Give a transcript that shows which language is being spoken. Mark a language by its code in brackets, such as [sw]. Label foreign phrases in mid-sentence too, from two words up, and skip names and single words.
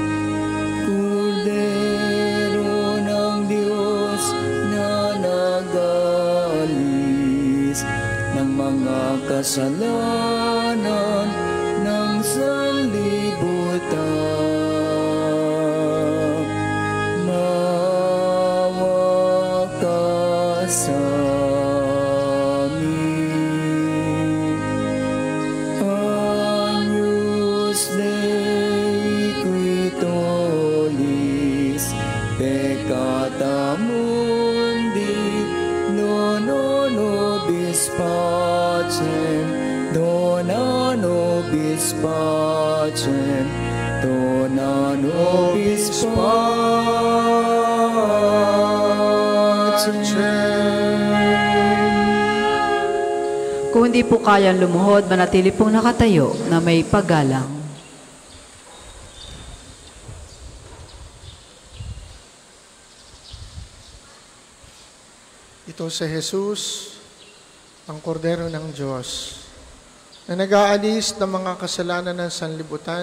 [tl] Kordero ng Diyos na nag-aalis ng mga kasalanan ng sanlibutan. Maawa ka sa amin. [la] Agnus Dei qui tollis peccata mundi, dona nobis pacem, dona nobis pacem, dona nobis pacem. [tl] Kung hindi po kayang lumuhod, manatili pong nakatayo na may paggalang. Ito si Jesus, ang kordero ng Diyos, na nag-aalis ng mga kasalanan ng sanlibutan.